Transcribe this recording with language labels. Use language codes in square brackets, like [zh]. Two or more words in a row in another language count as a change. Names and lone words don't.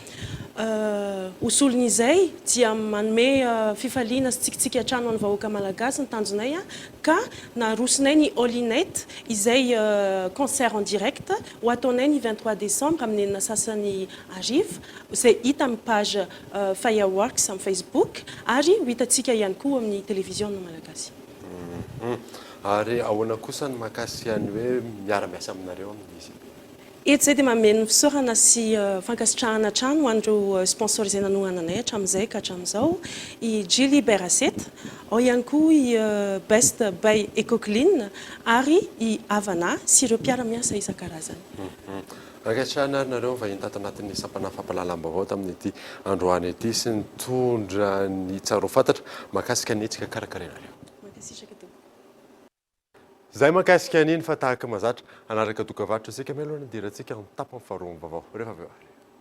[mg] Usolon'izay dia manome fifaliana sy tsikitsika hatrano amin'ny vahoaka malagasy ny tanjonay ka narosinay ny Olinet izay [fr] concert en direct [mg] ho ataonay ny 23 décembre amin'ny enina sasany arivo izay hita amin'ny page Fireworks amin'ny Facebook ary ho hitantsika ihany koa amin'ny télévision malagasy. Ary ahoana kosa ny mahakasika ny hoe miara-miasa aminareo amin'izy? Eto zay dia mameno fisaorana sy fankasitrahana trano ho an'ireo sponsorisé nanohananay hatramin'izay ka hatramin'izao i Jilly Beracet, ao ihany koa i Best by Ecoclean ary i Havana sy ireo mpiara-miasa isan-karazany. Ankehitriny nareo vahiny tato anatin'ny sampana fampalalam-bavao tamin'ity androany ity sy nitondra ny tsaro fantatra mahakasika ny hetsika karakarainareo. Zay mahakasika an'iny fa tahaka mazatra anaraka dokavatra isika mialoha dirantsika amin'ny tapany faharoa ny vaovao rehefa avy eo ary.